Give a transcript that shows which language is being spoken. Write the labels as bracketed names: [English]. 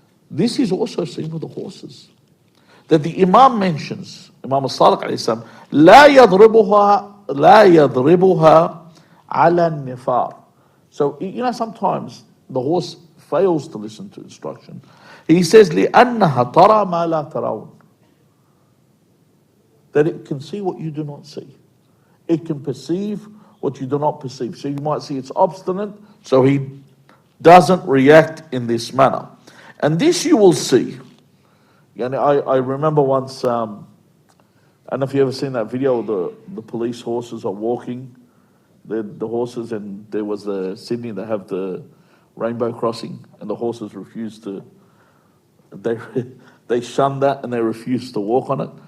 [English] This is also seen with the horses. That the Imam mentions, Imam al-Sadiq alayhi salam, [Arabic] لا يضربها على النفار. [English] So, sometimes the horse fails to listen to instruction. He says, [Arabic] لأنها ترى ما لا ترون. [English] That it can see what you do not see. It can perceive what you do not perceive. So you might see it's obstinate, so he doesn't react in this manner. And this you will see. I remember once, I don't know if you ever seen that video, the police horses are walking, the horses, and there was Sydney, they have the rainbow crossing, and the horses refused to, they shunned that and they refused to walk on it.